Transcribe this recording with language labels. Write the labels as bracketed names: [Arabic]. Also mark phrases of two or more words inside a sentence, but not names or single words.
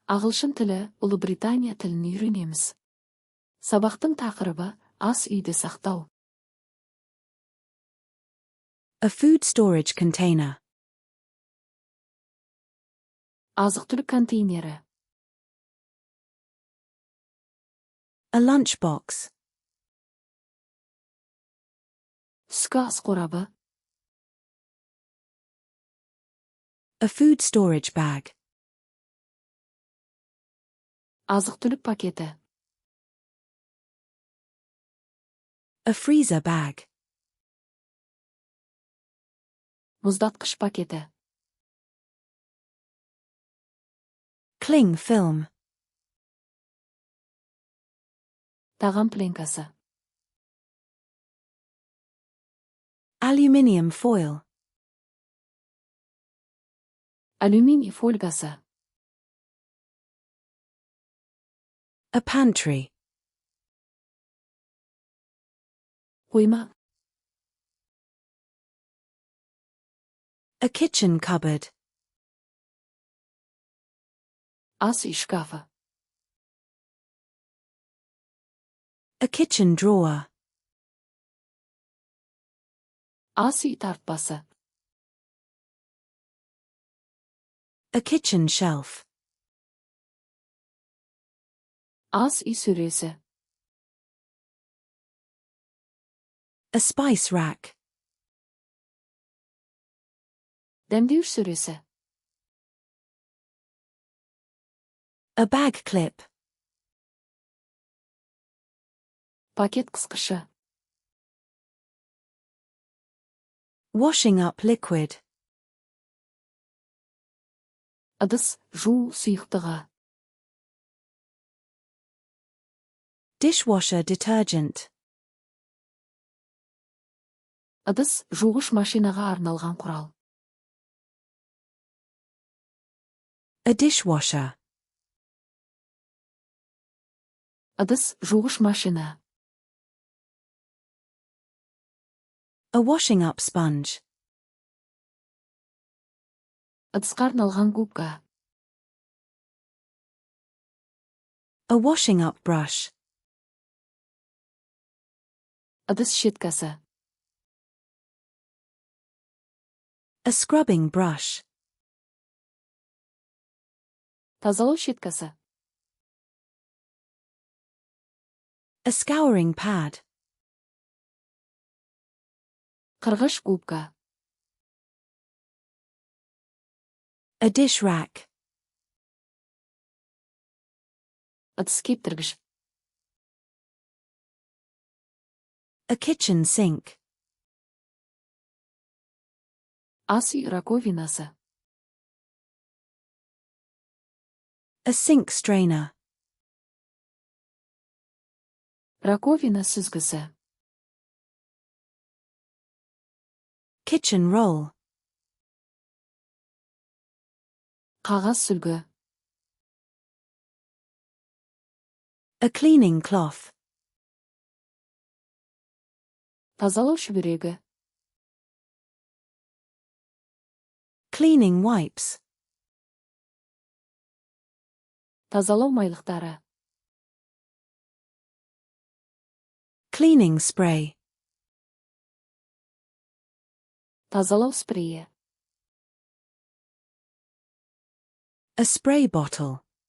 [Kazakh] Ағылшын тілі, Ұлыбритания тілін үйренеміз. Сабақтың тақырыбы ас үйде сақтау. [English] A food storage container. [Kazakh] Азық-түлік контейнері. [English] A lunchbox. [Kazakh] Түскі ас қорабы. [English] A food storage bag. [Kazakh] Азық-түлік пакеті. [English] A freezer bag. [Kazakh] Мұздатқыш пакеті. [English] Cling film. [Kazakh] Тағам пленкасы. [English] Aluminium foil. [Kazakh] Алюминий фольгасы. [English] A pantry. [Kazakh] Қойма. [English] A kitchen cupboard. [Kazakh] Ас үй шкафы. [English] A kitchen drawer. [Kazakh] Ас үй тартпасы. [English] A kitchen shelf. [Kazakh] Ас үй сөресі. [English] A spice rack. [Kazakh] Дәмдеуіш сөресі. [English] A bag clip. [Kazakh] Пакет қысқышы. [English] Washing up liquid. [Kazakh] Ыдыс жуу сұйықтығы. [English] Dishwasher detergent. [Kazakh] Ыдыс жуғыш машинаға арналған құрал. [English] A dishwasher. [Kazakh] Ыдыс жуғыш машина. [English] A washing up sponge. [Kazakh] Ыдысқа арналған губка. [English] A washing up brush. [Kazakh] Ыдыс щеткасы. [English] A scrubbing brush. [Kazakh] Тазалау щеткасы. [English] A scouring pad. [Kazakh] Қырғыш губка. [English] A dish rack. [Kazakh] Ыдыс кептіргіш. [English] A kitchen sink. [Kazakh] Ас үй раковинасы. [English] A sink strainer. [Kazakh] Раковина сүзгісі. [English] Kitchen roll. [Kazakh] Қағаз сүлгі. [English] A cleaning cloth. [Kazakh] Тазалау шүберегі. [English] Cleaning wipes. [Kazakh] Тазалау майлықтары. [English] Cleaning spray. [Kazakh] Тазалау спрейі. [English] A spray bottle.